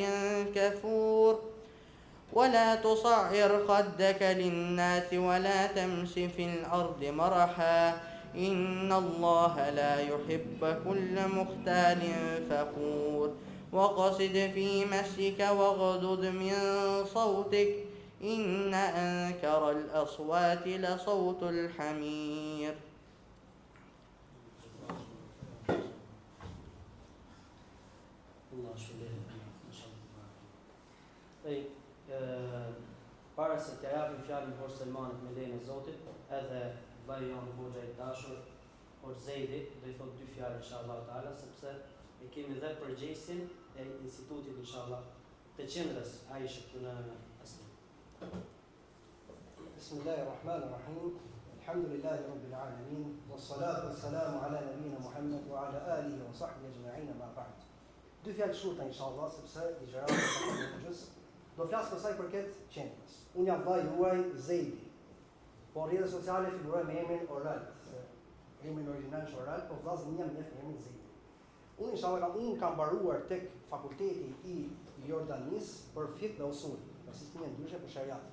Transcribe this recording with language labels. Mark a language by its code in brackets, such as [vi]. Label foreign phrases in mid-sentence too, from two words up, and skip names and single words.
[ar] كفور ولا تصعر خدك للناس ولا تمش في الأرض مرحا إن الله لا يحب كل مختال فخور وقصد في مشيك واغضض من صوتك إن أنكر الأصوات لصوت الحمير. [sq] Para se të japim fjalën Hoxh Selmanit me lejen e Zotit, edhe vllai jon Hoxha i dashur, Hoxh Zeidi, do i thot dy fjalë [ar] inshallah taala, [sq] sepse e kemi dhe përgjegjësin e institutit inshallah të qendrës Aisha këtu në Asli. [ar] بسم الله الرحمن الرحيم. الحمد لله رب العالمين والصلاة والسلام على نبينا محمد وعلى آله وصحبه أجمعين أما بعد. [sq] Dy fjalë shurta inshallah sepse i gjërat do flas për sa i përket qendrës. Unë jam vllai juaj Zeidi. Po rrjetet sociale figuroj me emrin Oral. Emri origjinal është Oral, po vllazën jam me emrin Zeidi. Unë inshallah kam mbaruar tek fakulteti i Jordanis për fiqh dhe usul, për sisteme ndryshe për shariat.